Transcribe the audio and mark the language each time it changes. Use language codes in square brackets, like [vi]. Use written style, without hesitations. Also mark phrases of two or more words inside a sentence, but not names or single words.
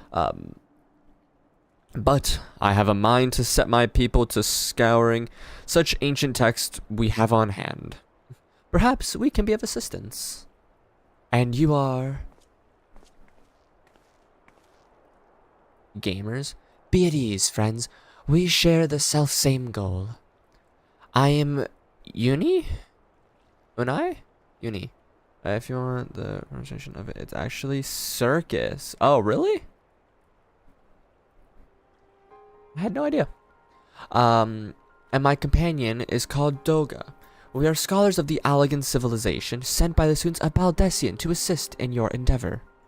[en] But I have a mind to set my people to scouring such ancient text we have on hand. Perhaps we can be of assistance. And you are... Gamers? Be at ease, friends. We share the self-same goal. I am... Uni? Unai? Uni. If you want the pronunciation of it, it's actually circus. Oh, really? I had no idea. And my companion is called Doga. We are scholars of the Allegan civilization, sent by the students of Baldessian to assist in your endeavor.